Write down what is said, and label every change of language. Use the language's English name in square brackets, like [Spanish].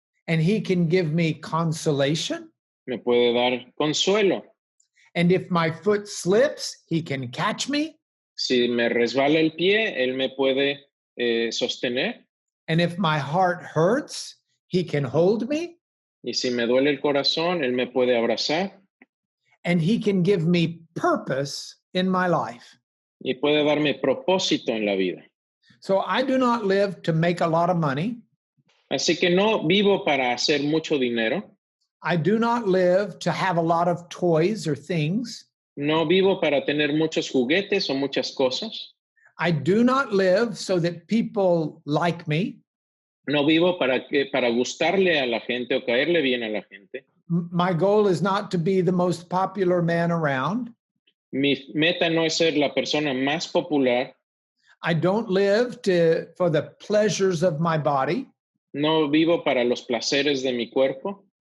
[English] And he can give me consolation. [Spanish] Me puede dar consuelo. [English] And if my foot slips, he can catch me. [Spanish] Si me resbala el pie, él me puede sostener. [English] And if my heart hurts, he can hold me. [Spanish] Y si me duele el corazón, él me puede abrazar. [English] And he can give me purpose in my life. [Spanish] Y puede darme propósito en la vida. [English] So I do not live to make a lot of money. [Spanish] Así que no vivo para hacer mucho dinero. [English] I do not live to have a lot of toys or things. [Spanish] No vivo para tener muchos juguetes o muchas cosas. [English] I do not live so that people like me. [Spanish] No vivo para gustarle a la gente o caerle bien a la gente. [English] My goal is not to be the most popular man around. [Spanish] Mi meta no es ser la persona más popular. [English] I don't live for the pleasures of my body. [Spanish] No vivo para los placeres de mi cuerpo.